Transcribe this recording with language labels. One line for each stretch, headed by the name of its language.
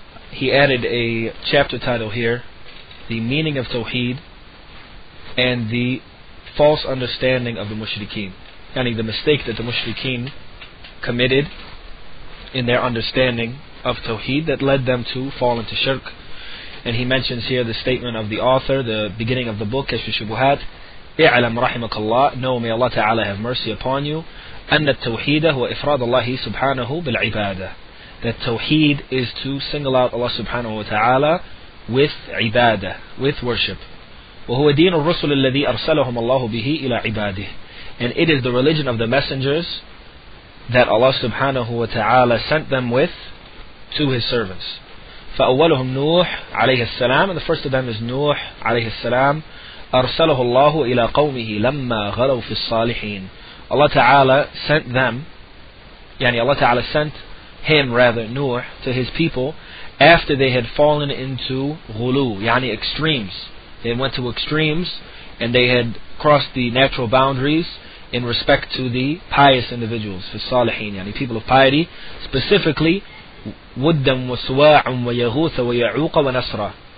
English: He added a chapter title here, the meaning of Tawheed and the false understanding of the Mushrikeen. Yani the mistake that the Mushrikeen committed in their understanding of Tawheed that led them to fall into shirk. And he mentions here the statement of the author, the beginning of the book, Kashf Ash-Shubohaat.
Arabic: اعلم رحمك الله,
English: know, may Allah Ta'ala have mercy upon you,
Arabic: أن التوحيد هو إفراد الله سبحانه بالعبادة.
English: That Tawheed is to single out Allah Subhanahu wa Ta'ala with ibadah, with worship.
Arabic: وهو دين الرسل الذي أرسلهم الله به إلى عباده.
English: And it is the religion of the messengers that Allah Subhanahu wa Ta'ala sent them with to His servants.
Arabic: فأولهم نوح عليه السلام,
English: and the first of them is Nuh عليه السلام.
Arabic: أرسله الله إلى قومه لما غلوا في الصالحين.
English: Allah Ta'ala sent them, yani Allah Ta'ala sent him, rather, Nuh, to his people after they had fallen into ghulu, yani extremes. They went to extremes and they had crossed the natural boundaries in respect to the pious individuals, fi salihin, yani people of piety, specifically Wuddam wa Suwa'um wa Yaghuth wa Ya'uq wa Nasra.